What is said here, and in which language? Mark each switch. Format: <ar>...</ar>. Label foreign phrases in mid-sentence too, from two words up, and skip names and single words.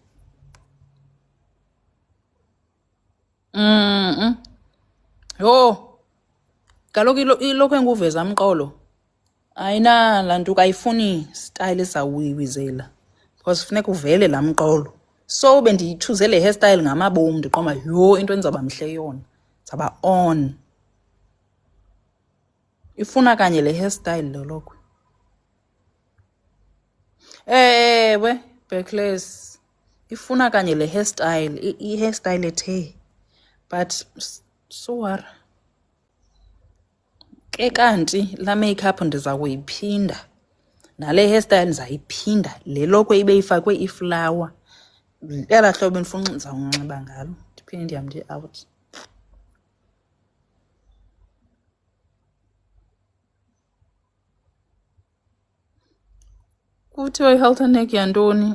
<xh>Yo. Kaloku ilokho enguveza mqolo. Ayina lantuka ayifuni style esawuyiwizela. Because funeka uvele la mqolo. So bendiyithuze le hairstyle ngamabomu ndiqomba yo into endizaba mhle yona. Zaba on. Ifuna kanye le hairstyle lo lokho. We backless. Ifuna kanye le hairstyle, i-hairstyle ethe.</xh> <en>But so what?</en> <xh>Ke kanti la makeup ndiza kuyiphinda. Nale hairstyle ndizayiphinda. Le lokho ibe ifakwe iflower. Ela hlobo endifuna ndizawunxiba ngalo. Ndiphinde ndihambe out. Kuthiwa i-halter neck yantoni?</xh>